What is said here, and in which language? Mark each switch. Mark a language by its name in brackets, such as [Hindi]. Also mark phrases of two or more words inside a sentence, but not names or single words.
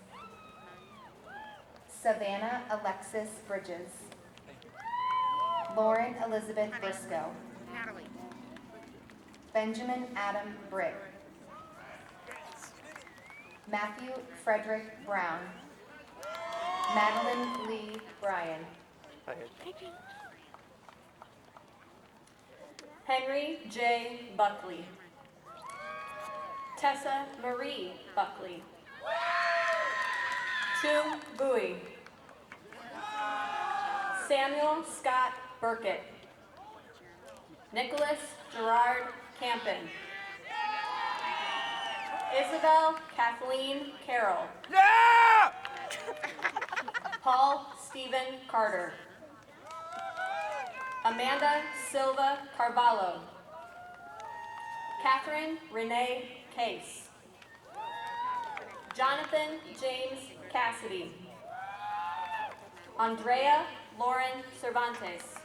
[English] Savannah Alexis Bridges. Lauren Elizabeth Briscoe. Benjamin Adam Brick. Matthew Frederick Brown. Madeline Lee Bryan. Henry J. Buckley. Tessa Marie Buckley. Toom Bowie. Samuel Scott Burkett. Nicholas Gerard Campen. Isabel Kathleen Carroll. Paul Stephen Carter. Amanda Silva Carvalho. Catherine Renee Case. Jonathan James Cassidy. Andrea Lauren Cervantes.